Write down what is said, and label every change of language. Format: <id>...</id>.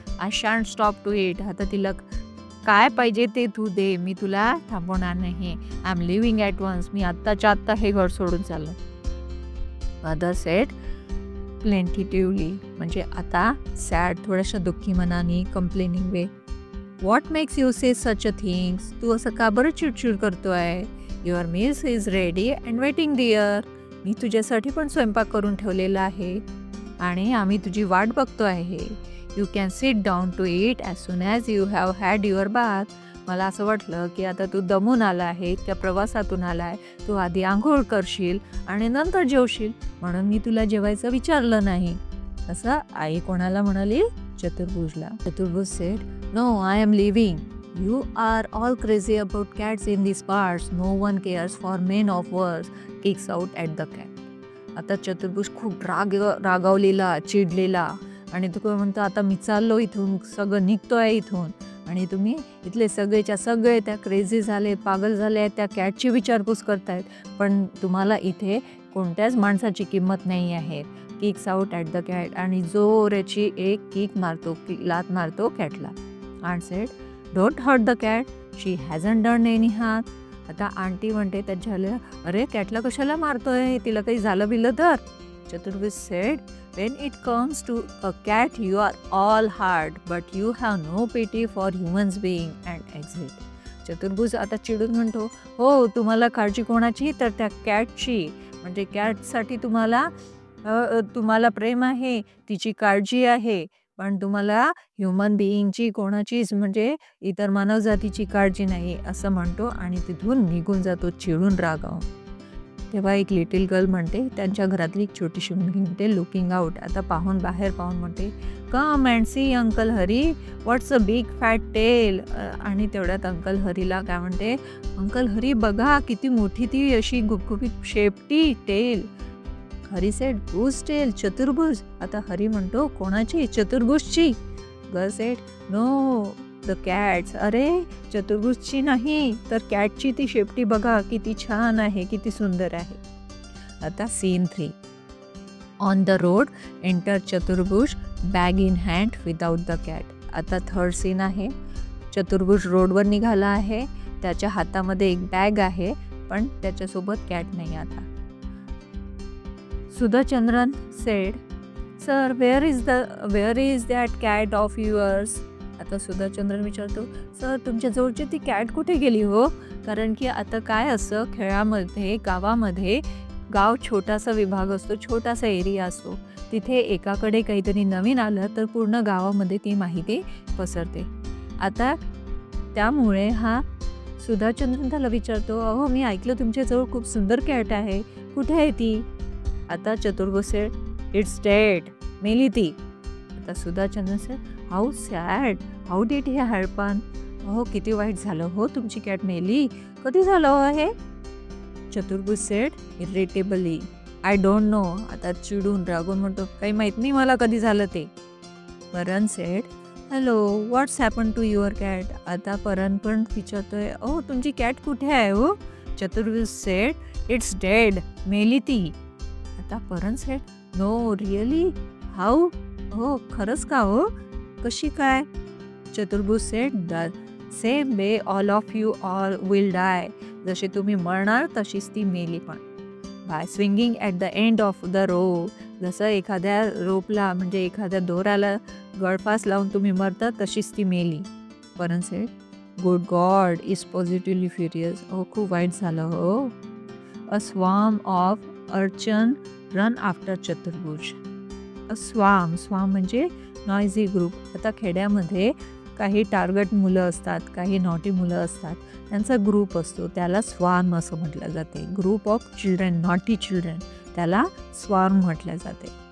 <en>I shan't stop to it.</en> <mr>आता तिला काय पाहिजे ते तू दे, मी तुला थांबवणार नाही.</mr> <en>I am leaving at once.</en> <mr>मी आत्ताच्या आत्ता हे घर सोडून चाललो.</mr> <en>mother said plaintively,</en> <mr>म्हणजे आता सॅड, थोड्याशा दुःखी मनाने, complaining way.</mr> <en>What makes you say such a things?</en> <mr>तू असं का बरं चिडचिड करतोय?</mr> <en>Your meals is ready and waiting dear.</en> <mr>मी तुझ्यासाठी पण स्वयंपाक करून ठेवलेला आहे आणि आम्ही तुझी वाट बघतो आहे.</mr> <en>You can sit down to it as soon as you have had your bath.</en> <mr>मला असं वाटलं की आता तू दमून आला आहे, त्या प्रवासातून आला आहे, तू आधी आंघोळ करशील आणि नंतर जेवशील, म्हणून मी तुला जेवायचं विचारलं नाही. असं आई कोणाला म्हणाली? चतुर्भुजला.</mr> <en>Chaturbhuj said, no, I am leaving. You are all crazy about cats in these parts. No one cares for men of words. Kicks out at the cat.</en> <mr>आता चतुर्भुज खूप रागावलेला, चिडलेला, आणि तो म्हणतो, आता मी चाललो इथून, सगळं निघतोय इथून, आणि तुम्ही इथले सगळेच्या सगळे त्या क्रेझी झाले, पागल झाले आहेत, त्या कॅटची विचारपूस करतायत, पण तुम्हाला इथे कोणत्याच माणसाची किंमत नाही आहे.</mr> <en>Kicks out at the cat.</en> <mr>आणि जोराची एक किक मारतो, लात मारतो कॅटला.</mr> <en>आणि said, don't hurt the cat, she hasn't done any harm.</en> <mr>आता आंटी म्हणते त्याच्याला, अरे कॅटला कशाला मारतोय, तिला काही झालं बिलं तर?</mr> <en>Chaturbhuj said, when it comes to a cat you are all heart but you have no pity for humans being and exit.</en> <mr>चतुर्भुज आता चिडून म्हणतो, हो, तुम्हाला काळजी कोणाची, तर त्या कॅटची, म्हणजे कॅटसाठी तुम्हाला प्रेम आहे, तिची काळजी आहे, पण तुम्हाला ह्युमन बिईंगची, कोणाचीच, म्हणजे इतर मानवजातीची काळजी नाही, असं म्हणतो आणि तिथून निघून जातो चिडून, रागावून. तेव्हा एक लिटिल गर्ल म्हणते, त्यांच्या घरातली एक छोटीशी मुलगी म्हणते,</mr> <en>looking out,</en> <mr>आता बाहेर पाहून म्हणते,</mr> <en>Come and see uncle Hari, what's a big fat tail.</en> <mr>आणि तेवढ्यात अंकल हरीला काय म्हणते, अंकल हरी बघा किती मोठी ती अशी गुपगुपीत शेपटी tail.</mr> <en>Hari said whose tail, Chaturbhuj.</en> <mr>आता हरी म्हणतो कोणाची? चतुर्भुजची.</mr> <en>Girl said no the cat's.</en> <mr>अरे चतुर्भुजची नाही तर कॅटची ती शेपटी बघा किती छान आहे, किती सुंदर आहे. आता scene 3.</mr> <en>On the road enter Chaturbhuj bag in hand without the cat.</en> <mr>आता थर्ड सीन आहे. चतुर्भुज रोडवर निघाला आहे, त्याच्या हातामध्ये एक बॅग आहे पण त्याच्यासोबत कॅट नाही.</mr> <en>आता Sudhachandran said sir where is that cat of yours.</en> <mr>आता सुधाचंद्रन विचारतो सर तुमच्याजवळची ती कॅट कुठे गेली हो? कारण की आता काय असतं खेळामध्ये गावामध्ये गाव छोटासा विभाग असतो, छोटासा एरिया असतो. तिथे एकाकडे काहीतरी नवीन आलं तर पूर्ण गावामध्ये ती माहिती पसरते. आता त्यामुळे हा सुधाचंद्रन त्याला विचारतो अहो मी ऐकलं तुमच्याजवळ खूप सुंदर कॅट आहे, कुठे आहे ती?</mr> <en>आता Chaturbhuj said it's dead,</en> <mr>मेली ती.</mr> <en>आता Sudhachandran said how sad, how did he happen.</en> <mr>अहो किती वाईट झालं हो, तुमची कॅट मेली, कधी झालं हो हे?</mr> <en>Chaturbhuj said irritably I don't know.</en> <mr>आता चिडून रागून म्हणतो काही माहित नाही मला कधी झालं ते.</mr> <en>Paran said hello what's happen to your cat.</en> <mr>आता परण पण विचारतोय अहो तुमची कॅट कुठे आहे हो?</mr> <en>Chaturbhuj said it's dead,</en> <mr>मेली ती.</mr> <en>आता Paran said no really, how,</en> <mr>हो खरंच का हो, कशी काय?</mr> <en>Chaturbhuj said the same way all of you all will die.</en> <mr>जसे तुम्ही मरणार तशीच ती मेली पण.</mr> <en>By swinging at the end of the rope.</en> <mr>जसं एखाद्या रोपला म्हणजे एखाद्या दोऱ्याला गळफास लावून तुम्ही मरता तशीच ती मेली.</mr> <en>Paran said good god is positively furious.</en> <mr>हो खूप वाईट झालं हो.</mr> <en>A swarm of urchin run after Chaturbhuj.</en> <mr>अ स्वार्म म्हणजे नॉइझी ग्रुप. आता खेड्यामध्ये काही टार्गेट मुलं असतात, काही नॉटी मुलं असतात, त्यांचा ग्रुप असतो, त्याला स्वार्म असं म्हटलं जाते.</mr> <en>group of children, naughty children,</en> <mr>त्याला स्वार्म म्हटलं जाते.</mr>